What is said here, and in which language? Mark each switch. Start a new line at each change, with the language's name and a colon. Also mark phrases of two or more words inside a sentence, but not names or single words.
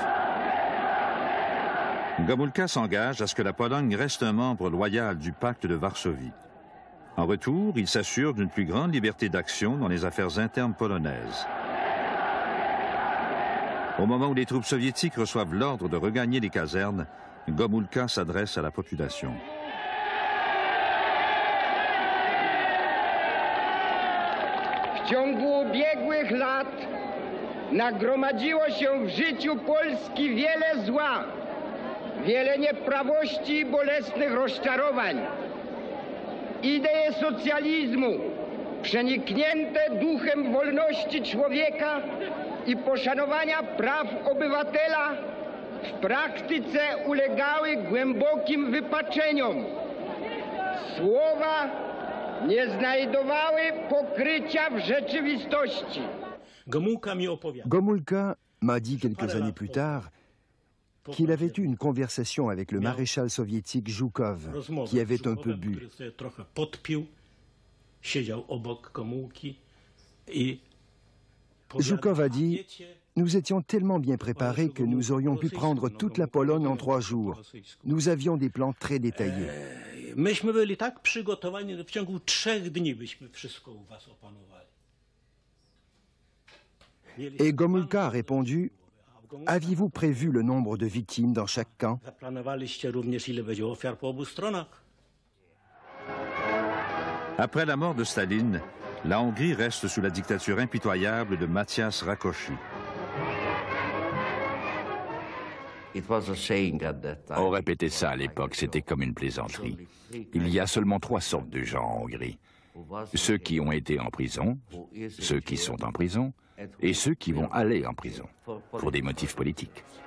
French: Gomulka s'engage à ce que la Pologne reste un membre loyal du pacte de Varsovie. En retour, il s'assure d'une plus grande liberté d'action dans les affaires internes polonaises. Au moment où les troupes soviétiques reçoivent l'ordre de regagner les casernes, Gomulka s'adresse à la population.
Polish: W ciągu ubiegłych lat nagromadziło się w życiu Polski wiele zła, wiele nieprawości i bolesnych rozczarowań. Idee socjalizmu, przeniknięte duchem wolności człowieka i poszanowania praw obywatela, w praktyce ulegały głębokim wypaczeniom. Słowa nie znajdowały pokrycia w rzeczywistości.
French: Gomulka m'a dit quelques années plus tard qu'il avait eu une conversation avec le maréchal soviétique Zhukov, qui avait un peu bu. Zhukov a dit « Nous étions tellement bien préparés que nous aurions pu prendre toute la Pologne en 3 jours. Nous avions des plans très détaillés. »
Polish: Myśmy byli tak przygotowani, że w ciągu 3 dni byśmy wszystko u was opanowali.
French: Et Gomulka a répondu « Aviez-vous prévu le nombre de victimes dans chaque camp ?»
Polish: Zaplanowaliście również, ile będzie ofiar po obu stronach.
French: Après la mort de Staline, la Hongrie reste sous la dictature impitoyable de Matyas Rákosi. On répétait ça à l'époque, c'était comme une plaisanterie. Il y a seulement 3 sortes de gens en Hongrie. ceux qui ont été en prison, ceux qui sont en prison et ceux qui vont aller en prison pour des motifs politiques.